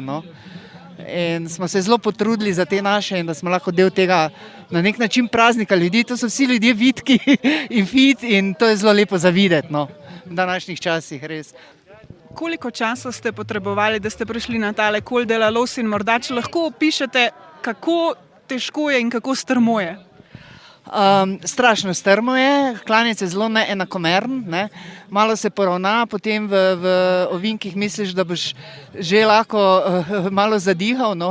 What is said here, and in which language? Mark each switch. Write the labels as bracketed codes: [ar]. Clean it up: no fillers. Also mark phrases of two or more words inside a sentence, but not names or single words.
[sl] No. In smo se zelo potrudili za te naše in da smo lahko del tega na nek način praznika ljudi. To so vsi ljudje vitki in fit in to je zelo lepo za videti, no, v današnjih časih res. Koliko časa ste potrebovali, da ste prišli na tale Col de la Loze in morda, če lahko opišete, kako težko je in kako strmo je? Strašno strmo je, klanec je zelo neenakomeren, ne? Malo se poravna, potem v ovinkih misliš, da boš že lahko malo zadihal, no?